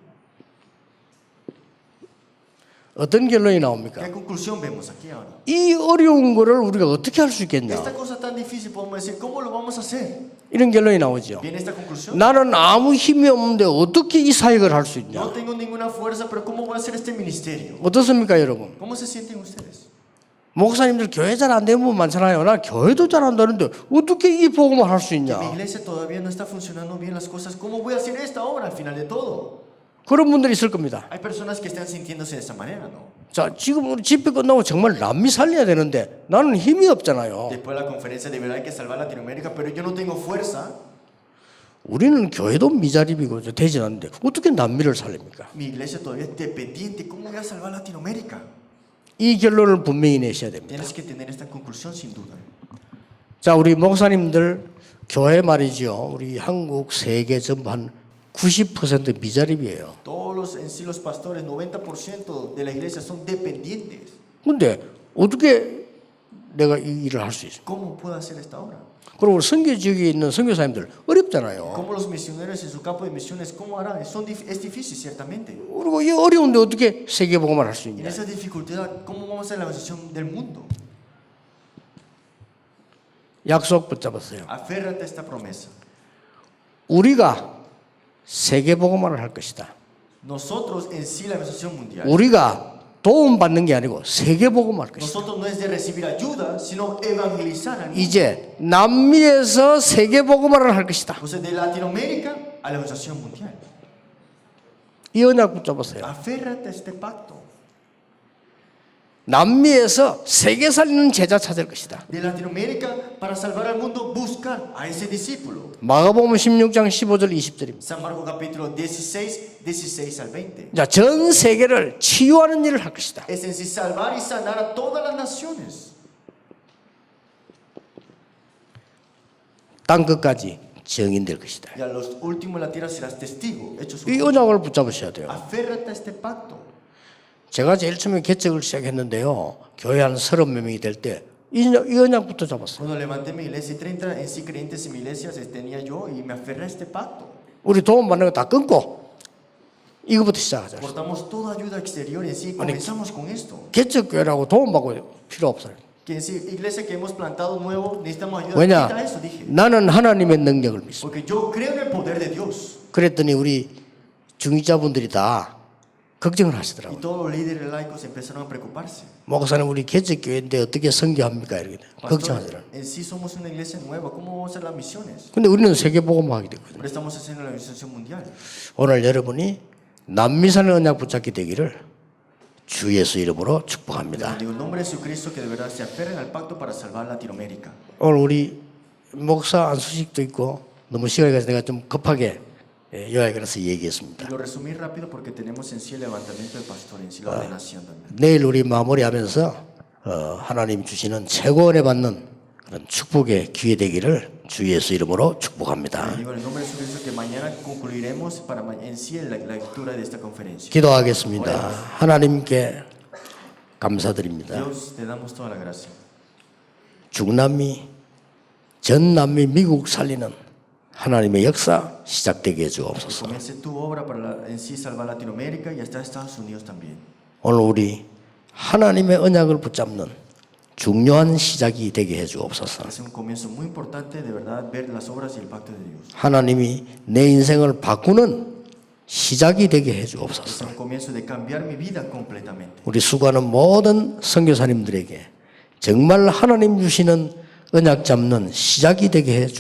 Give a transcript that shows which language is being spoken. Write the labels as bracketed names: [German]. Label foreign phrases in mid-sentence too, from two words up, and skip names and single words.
[Korean] 어떤 결론이 나옵니까? [Spanish] ¿Qué conclusión vemos aquí ahora? [Korean] 이 어려운 거를 우리가 어떻게 할 수 있겠냐? [Spanish] Esta cosa tan difícil podemos decir, ¿cómo lo vamos a hacer? [Korean] 이런 결론이 나오죠. [Spanish] ¿Viene esta conclusión? [Korean] 나는 아무 힘이 없는데 어떻게 이 사역을 할 수 있냐? [Spanish] No tengo ninguna fuerza, pero ¿cómo voy a hacer este ministerio? [Korean] 어떻습니까, 여러분? [Spanish] ¿Cómo se sienten ustedes? [Korean] 목사님들 교회 잘 안 되는 분 많잖아요. 나 교회도 잘 안 되는데 어떻게 이 복음을 할 수 있냐? [Spanish] Mi iglesia todavía no está funcionando bien las cosas. ¿Cómo voy a hacer esta obra al final de todo? [Korean] 그런 분들이 있을 겁니다. [Spanish] Hay personas que están sintiéndose de esa manera, ¿no? [Korean] 자, 지금 우리 집회 끝나고 정말 남미 살려야 되는데 나는 힘이 없잖아요. [Spanish] Después de la conferencia de verdad hay que salvar Latinoamérica, pero yo no tengo fuerza. [Korean] 우리는 교회도 미자립이고 되지 않는데 어떻게 남미를 살립니까? [Spanish] Mi iglesia todavía es dependiente. ¿Cómo voy a salvar Latinoamérica? [Korean] 이 결론을 분명히 내셔야 됩니다. [Spanish] Tienes que tener esta conclusión sin duda. [Korean] 자, 우리 목사님들 교회 말이죠. 우리 한국 세계 전부 한 90% 미자립이에요. [Spanish] Todos los, en sí los pastores, 90% de la iglesia son dependientes. [Korean] 근데 어떻게 내가 이 일을 할 수 있어요? [Spanish] ¿Cómo puedo hacer esta obra? [Korean] 그리고 선교 지역에 있는 선교사님들 어렵잖아요. [Spanish] ¿Cómo los misioneros en su campo de misiones, cómo harán? Es difícil, ciertamente. [Korean] 그리고 이 어려운데 어떻게 세계 복음을 할 수 [Spanish] En [Korean] 있냐? [Spanish] esa dificultad, ¿cómo vamos a hacer la evangelización del mundo? [Korean] 약속 붙잡았어요. [Spanish] Aférrate a esta promesa. [Korean] 우리가 세계 복음을 할 것이다. [Spanish] Nosotros en sí la evangelización mundial. [Korean] 우리가 도움 받는 게 아니고 세계 복음을 할 것이다. [Spanish] Nosotros no es de recibir ayuda, sino evangelizar al mundo. [Korean] 이제 남미에서 세계 복음을 할 것이다. [Spanish] O sea, de Latinoamérica a la evangelización mundial. [Korean] 이 언약 붙잡았어요. [Spanish] Aférrate a este pacto. [Korean] 남미에서 세계 살리는 제자 찾을 것이다. [Spanish] De Latinoamérica, para salvar al mundo, buscar a ese discípulo. [Korean] 마가복음 16장 15절 20절입니다. [Spanish] San Marcos capítulo 16, 16 al 20. [Korean] 자, 전 세계를 치유하는 일을 할 것이다. [Spanish] Es en sí salvar y sanar a todas las naciones. [Korean] 땅 끝까지 증인될 것이다. [Spanish] Y a los últimos de la tierra serás testigo. Hechos [Korean] 이 1. 언약을 붙잡으셔야 돼요. [Spanish] Aférrate a este pacto. [Korean] 제가 제일 처음에 개척을 시작했는데요. 교회 한 30명이 될 때 이 언약부터 잡았어요. [Spanish] Cuando levanté mi iglesia y 30 en sí creyentes en mi iglesia tenía yo y me aferré a este pacto. [Korean] 우리 도움 받는 거 다 끊고 이거부터 시작하자. [Spanish] Cortamos toda ayuda exterior en sí y comenzamos con esto. [Korean] 개척교회라고 도움 받고 필요 없어요. [Spanish] Que en sí, iglesia que hemos plantado nuevo, necesitamos ayuda. [Korean] 왜냐? [Spanish] Quita eso, dije. [Korean] 나는 하나님의 능력을 믿습니다. [Spanish] Porque yo creo en el poder de Dios. [Korean] 그랬더니 우리 중직자분들이 다 걱정을 [Spanish] Y [Korean] 하시더라고요. [Spanish] todos los líderes laicos empezaron a preocuparse. [Korean] 목사님 우리 개척교회인데 어떻게 선교합니까? 이렇게 [Spanish] Pastor, [Korean] 걱정하더라고요. [Spanish] en sí somos una iglesia nueva. ¿Cómo vamos a hacer las misiones? [Korean] 근데 우리는 세계복음하게 됐거든요. [Spanish] Pero estamos haciendo la evangelización mundial. [Korean] 오늘 여러분이 남미산의 언약 붙잡게 되기를 주 예수 이름으로 축복합니다. [Spanish] Digo, en nombre de Jesucristo que de verdad se aferren al pacto para salvar Latinoamérica. [Korean] 오늘 우리 목사 안수식도 있고 너무 시간이 가서 내가 좀 급하게 요약을 해서 얘기했습니다. [Spanish] Y lo resumí rápido porque tenemos en sí el levantamiento del pastor, en sí la ordenación también. [Korean] 내일 우리 마무리하면서 하나님 주시는 최고원에 받는 그런 축복의 기회 되기를 주 예수 이름으로 축복합니다. [Spanish] Digo en el nombre de Jesucristo que mañana concluiremos para en sí la lectura de esta conferencia. [Korean] 기도하겠습니다. 하나님께 감사드립니다. [Spanish] Dios, te damos toda la gracia. [Korean] 중남미, 전남미, 미국 살리는 하나님의 역사 시작되게 해주옵소서. [Spanish] Comience tu obra para en sí salvar Latinoamérica y hasta Estados Unidos también. [Korean] 오늘 우리 하나님의 언약을 붙잡는 중요한 시작이 되게 해주옵소서. [Spanish] Es un comienzo muy importante de verdad ver las obras y el pacto de Dios. [Korean] 하나님이 내 인생을 바꾸는 시작이 되게 해 [Spanish] Es [Korean] 주옵소서. [Spanish] un comienzo de cambiar mi vida completamente. [Korean] 우리 수고하는 모든 선교사님들에게 정말 하나님 주시는 언약 잡는 시작이 되게 해